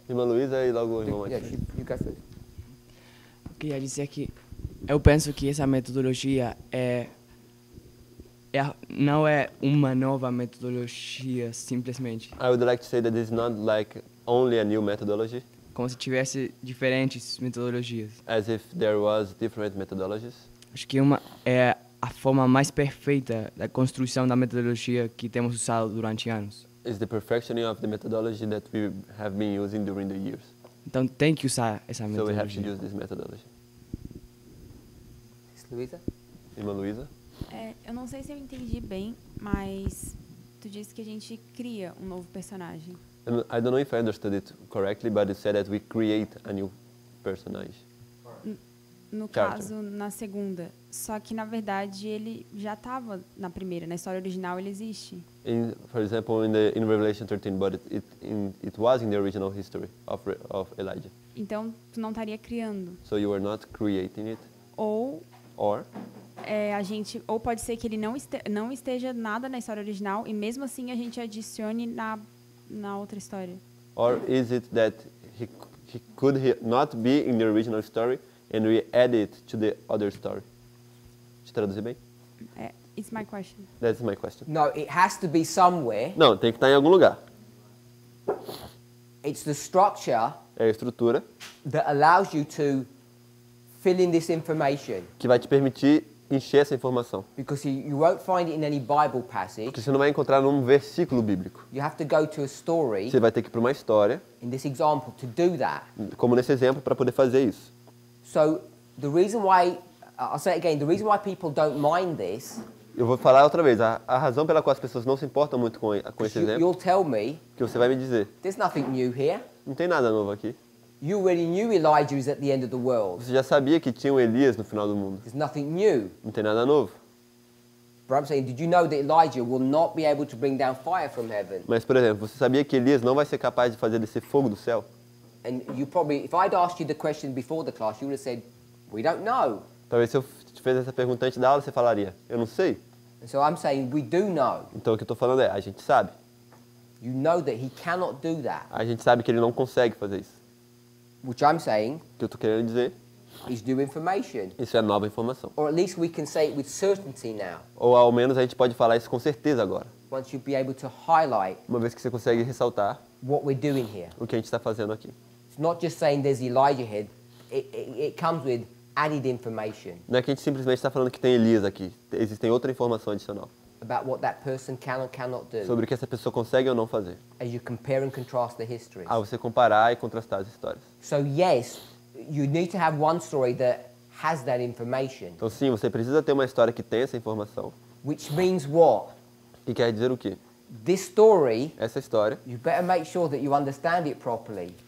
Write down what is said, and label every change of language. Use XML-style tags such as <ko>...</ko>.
<pt>Irmã Luísa e logo o irmão</pt> <en>Yeah,</en> <pt>Matias.</pt> <en>you go first.</en> <pt>Eu queria dizer que eu penso que essa metodologia não é uma nova metodologia simplesmente.</pt> <en>I would like to say that this is not like only a new methodology,</en> <pt>Como se tivesse diferentes metodologias.</pt> <en>as if there was different methodologies.</en> <pt>Acho que uma é a forma mais perfeita da construção da metodologia que temos usado durante anos.</pt> <en>It's the perfectioning of the methodology that we have been using during the years.</en> <pt>Então tem que usar essa</pt> <en>So we have to</en> <pt>metodologia.</pt> <en>use this methodology. Sister Louisa?</en> <pt>Irmã Luísa? Eu não sei se eu entendi bem, mas tu disse que a gente cria um novo personagem.</pt> <en>And I don't know if I understood it correctly, but it said that we create a new personage.</en> <pt>No</pt> <en>Character.</en> <pt>caso, na segunda. Só que, na verdade, ele já estava na primeira. Na história original, ele existe.</pt> <en>For example, in Revelation 13, but it was in the original history of Elijah.</en> <pt>Então, tu não estaria criando.</pt> <en>So you are not creating it,</en> <pt>Ou</pt> <en>or</en> <pt>ou pode ser que ele não esteja nada na história original e mesmo assim a gente adicione na outra história.</pt> <en>or is it that he could not be in the original story and we add it to the other story?</en> <pt>Deixa eu traduzir bem?</pt> <en>It's my question. That's my question. No, it has to be somewhere.</en> <pt>Não, tem que estar em algum lugar.</pt> <en>It's the structure</en> <pt>É a estrutura</pt> <en>that allows you to fill in this information.</en> <pt>que vai te permitir encher essa informação.</pt> <en>Because you won't find it in any Bible passage.</en> <pt>Porque você não vai encontrar num versículo bíblico.</pt> <en>You have to go to a story,</en> <pt>Você vai ter que ir para uma história,</pt> <en>in this example, to do that.</en> <pt>como nesse exemplo, para poder fazer isso.</pt> <en>So the reason why, I'll say it again, the reason why people don't mind this,</en> <pt>Eu vou falar outra vez, a razão pela qual as pessoas não se importam muito com esse exemplo,</pt> <en>you'll tell me,</en> <pt>que você vai me dizer,</pt> <en>there's nothing new here.</en> <pt>não tem nada novo aqui.</pt> <en>You already knew Elijah is at the end of the world.</en> <pt>Você já sabia que tinha um Elias no final do mundo.</pt> <en>There's nothing new.</en> <pt>Não tem nada novo.</pt> <en>But I'm saying, did you know that Elijah will not be able to bring down fire from heaven?</en> <pt>Mas, por exemplo, você sabia que Elias não vai ser capaz de fazer descer fogo do céu?</pt> <en>And you probably, if I'd asked you the question before the class, you would have said, we don't know.</en> <pt>Talvez se eu te fizesse essa pergunta antes da aula, você falaria, eu não sei.</pt> <en>And so I'm saying, we do know.</en> <pt>Então o que eu estou falando é, a gente sabe.</pt> <en>You know that he cannot do that.</en> <pt>A gente sabe que ele não consegue fazer isso.</pt> <en>Which I'm saying</en> <pt>O que eu estou querendo dizer,</pt> <en>is new information.</en> <pt>isso é nova informação.</pt> <en>Or at least we can say it with certainty now.</en> <pt>Ou ao menos a gente pode falar isso com certeza agora.</pt> <en>Once you be able to highlight</en> <pt>Uma vez que você consegue ressaltar</pt> <en>what we're doing here.</en> <pt>o que a gente está fazendo aqui.</pt> <en>It's not just saying there's Elijah here. It comes with added information</en> <pt>Não é que a gente simplesmente está falando que tem Elias aqui. Existem outra informação adicional.</pt> <en>about what that person can or cannot do</en> <pt>Sobre o que essa pessoa consegue ou não fazer.</pt> <en>as you compare and contrast the histories.</en> <pt>Ao você comparar e contrastar as histórias.</pt> <en>So yes, you need to have one story that has that information,</en> <pt>Então sim, você precisa ter uma história que tem essa informação.</pt> <en>which means what?</en> <pt>Que quer dizer o quê?</pt> <en>This story,</en> <pt>Essa história,</pt> <en>you better make sure that you understand it properly.</en>